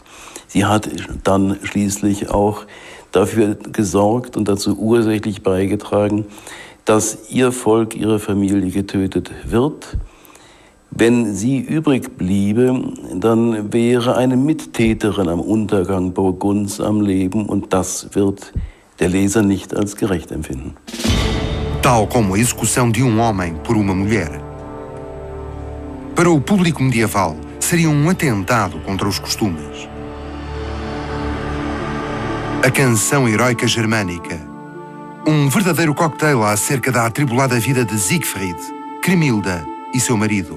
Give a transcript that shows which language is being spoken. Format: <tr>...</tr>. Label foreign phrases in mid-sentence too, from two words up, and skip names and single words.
<de>Sie hat dann schließlich auch dafür gesorgt und dazu ursächlich beigetragen, dass ihr Volk, ihre Familie getötet wird. Wenn sie übrig bliebe, dann wäre eine Mittäterin am Untergang Burgunds am Leben und das wird der Leser nicht als gerecht empfinden.</de> <pt>Tal como a execução de homem por uma mulher. Para o público medieval, seria atentado contra os costumes. A canção heroica germânica. Verdadeiro cocktail acerca da atribulada vida de Siegfried, Cremilda e seu marido.</pt>